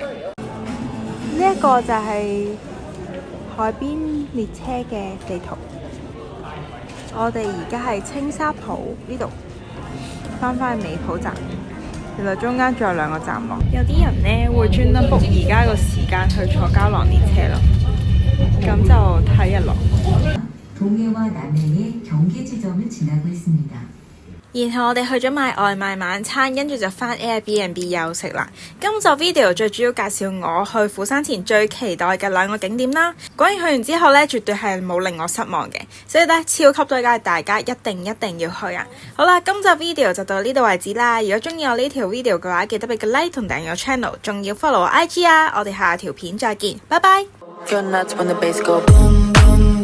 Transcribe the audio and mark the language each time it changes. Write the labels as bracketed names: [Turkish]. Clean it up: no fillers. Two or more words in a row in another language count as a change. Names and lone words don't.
[Cantonese] 呢一個就係海邊列車嘅地圖。我哋而家係青沙浦呢度，翻去美浦站。原來中間仲有2個站落。有啲人呢會專登 book 而家個時間去坐膠囊列車咯，咁就睇日落。 [Korean] 동해와 남해의 경계 지점을 지나고 있습니다. [Cantonese] 然後我哋去咗買外賣晚餐，跟住就返 Airbnb 休息啦。今集 video 最主要介紹我去釜山前最期待嘅兩個景點啦。果然去完之後呢，絕對係冇令我失望嘅，所以呢，超級推介大家一定要去啊！好啦，今集 video 就到呢度為止啦。如果中意我呢條 video 嘅話，記得俾個 like 同訂閱我 channel， 仲要 follow 我 IG 啊！我哋下條片再見，拜拜。